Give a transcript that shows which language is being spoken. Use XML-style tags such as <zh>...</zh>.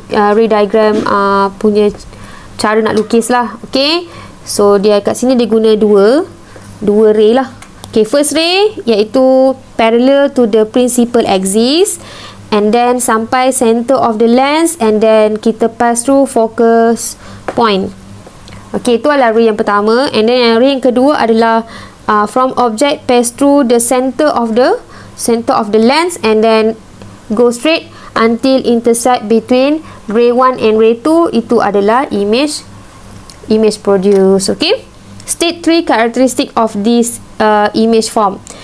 <ms>Ray diagram punya cara nak lukis lah. Okay, so dia kat sini dia guna dua ray lah.</ms> <en>Okay, first ray iaitu parallel to the principal axis, and then sampai center of the lens, and then kita pass through focus point.</en> <ms>Okay, itu adalah ray yang pertama.</ms> <en>And then</en> <ms>yang ray yang kedua adalah</ms> <en>from object pass through the center of the lens, and then go straight until intersect between ray 1 and ray 2.</en> <ms>Itu adalah image produced.</ms> <en>Okay, state 3 characteristic of this image form.</en>